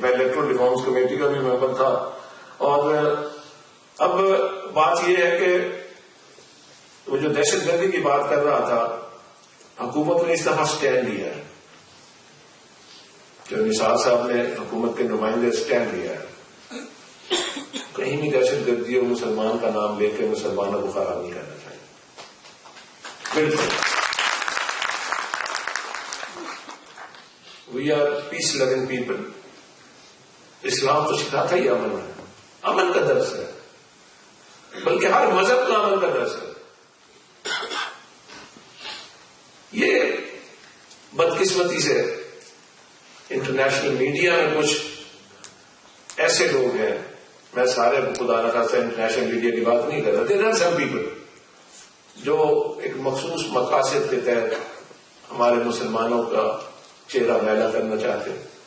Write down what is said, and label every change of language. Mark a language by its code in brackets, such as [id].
[ur] میں electoral reforms committee کا بھی ممبر تھا, اور اب بات یہ ہے کہ وہ جو دہشت گردی کی بات کر رہا تھا, حکومت نے اس دفعہ اسٹینڈ لیا ہے. جو نثار صاحب نے حکومت کے نمائندے اسٹینڈ لیا ہے, کہیں بھی دہشت گردی اور مسلمان کا نام لے کے مسلمانوں کو خراب نہیں کرنا چاہیے. بالکل [en] We are peace loving people. [ur] اسلام تو سکھاتا ہی امن ہے, امن کا درس ہے, بلکہ ہر مذہب کا امن کا درس ہے. یہ بدقسمتی سے انٹرنیشنل میڈیا میں کچھ ایسے لوگ ہیں, میں سارے خدا نخواستہ انٹرنیشنل میڈیا کی بات نہیں کر رہا, [en] there are some people [ur] جو ایک مخصوص مقاصد کے تحت ہمارے مسلمانوں کا چہرہ میلا کرنا چاہتے ہیں.